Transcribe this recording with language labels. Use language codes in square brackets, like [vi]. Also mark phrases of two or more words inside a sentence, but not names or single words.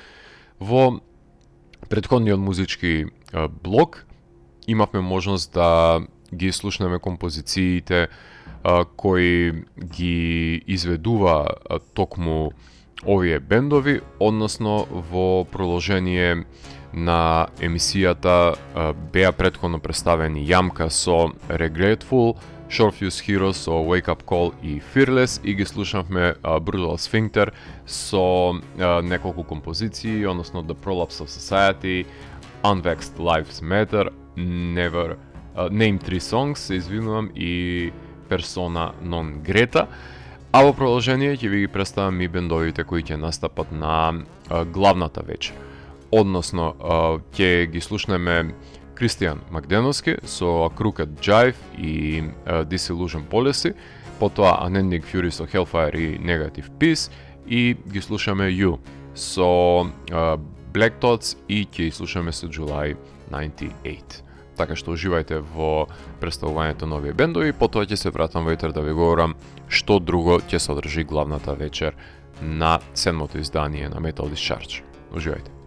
[mk] Во претходниот музички блок имавме можност да ги слушнеме композициите кои ги изведува токму овие бендови, односно во продолжение на емисијата беа претходно представени Јамка со Regretful, Shortfuse Hero со Wake Up Call и Fearless и ги слушавме Brutal Sphincter со неколку композиции, односно The Prolapse of Society, Unvexed Lives Matter, Never, Name 3 Songs, се извинувам, и Persona Non Grata. А во продолжение ќе ви ги представам и бендовите кои ќе настапат на главната вечер. Односно, ќе ги слушнеме Кристијан Макденовски со A Crooked Jive и Disillusion Policy, потоа Unending Fury со Hellfire и Negative Peace и ги слушаме You со Black Thoughts и ќе ги слушаме со July 98. Така што уживајте во представувањето на овие бендови, потоа ќе се вратам во етер да ви говорам што друго ќе содржи главната вечер на 7-то издание на Metal Discharge. Уживајте.